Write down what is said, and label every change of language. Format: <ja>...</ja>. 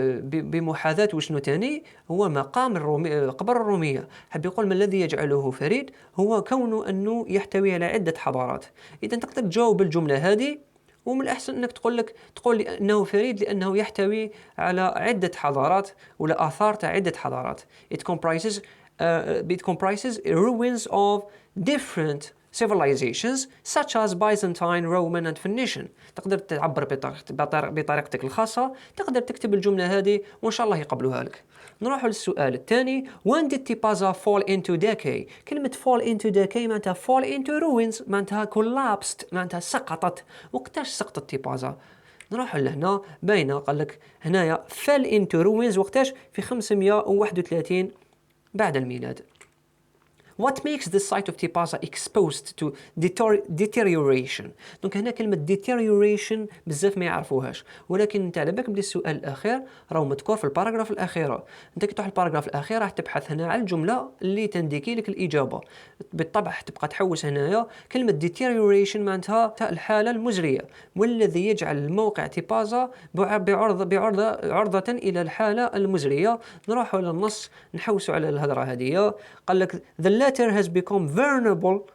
<ar>بمحاذاة وشنو تاني هو مقام قبر الرومية. حب يقول ما الذي يجعله فريد هو كونه أنه يحتوي على عدة حضارات. إذا تقدر تجاوب الجملة هذه، ومن الأحسن أنك تقول أنه فريد لأنه يحتوي على عدة حضارات ولا آثار تاع عدة حضارات.</ar> <en>It comprises ruins of different civilizations such as Byzantine, Roman and Phoenician.</en> <ar>تقدر تعبر بطريقتك الخاصة، تقدر تكتب الجملة هذه وإن شاء الله يقبلوها لك. نروح للسؤال الثاني.</ar> <en>When did Tipaza fall into decay؟ كلمة fall into decay معناتها fall into ruins، معناتها collapsed،</en> <ar>معناتها سقطت. وقتاش سقطت تيبازا؟ نروح لهنا باينة، قال لك هنايا</ar> <en>fell into ruins</en> <ar>وقتاش؟ في 531 بعد الميلاد.</ar> <en>What makes the site of Tipaza exposed to deterioration؟</en> <ar>دونك هنا كلمة deterioration بزاف ما يعرفوهاش، ولكن انت على بالك بلي السؤال الأخير راهو مذكور في الباراغراف الأخيرة. انت كي تروح الباراغراف الأخير راح تبحث هنا على الجملة اللي تنديكي لك الإجابة. بالطبع تبقى تحوس هنايا كلمة deterioration معناتها الحالة المزرية، والذي يجعل الموقع تيبازا عرضة إلى الحالة المزرية. نروحوا للنص نحوسوا على الهضرة هذه.</ar> <en>قال لك the latter has become vulnerable.</en>